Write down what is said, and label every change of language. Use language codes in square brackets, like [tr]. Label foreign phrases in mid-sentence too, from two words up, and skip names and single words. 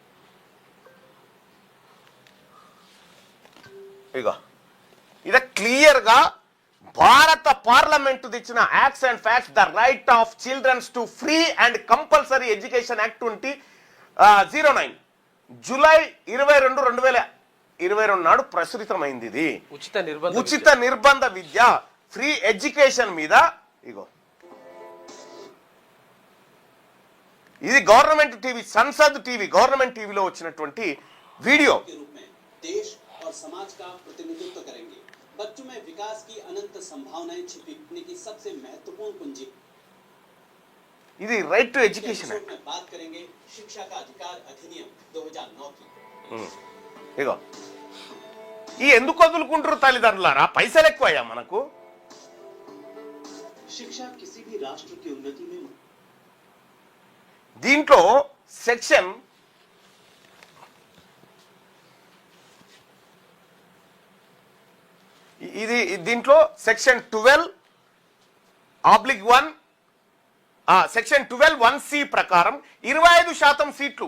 [te] ఇక ఇది క్లియర్గా భారత పార్లమెంటు తెచ్చిన [en] Acts and Facts The Right of Children to Free and Compulsory Education Act [te] 2009 జూలై 22, 2022 నాడు ప్రచురితమైంది. ఇది ఉచిత నిర్బంధ విద్య [en] free education [te] మీద. ఇగో ఇది [en] government TV, [te] సంసద్ టీవీ, గవర్నమెంట్ టీవీలో వచ్చినటువంటి వీడియో. [hi] देश और समाज का प्रतिनिधित्व करेंगे. बच्चों में विकास की अनंत संभावनाएं छिपी की सबसे महत्वपूर्ण कुंजी. [te] ఇది [en] right to education [hi] बात करेंगे शिक्षा का अधिकार अधिनियम 2009 की. [te] ఇగో ఈ ఎందుకు వదులుకుంటారు తల్లిదండ్రులారా? పైసలు ఎక్కువయ్యా మనకు. [hi] शिक्षा किसी भी राष्ट्र की उन्नति में [te] దీంట్లో సెక్షన్ ఇది దీంట్లో సెక్షన్ 12/1 సెక్షన్ 12(1)(c) ప్రకారం 25% సీట్లు.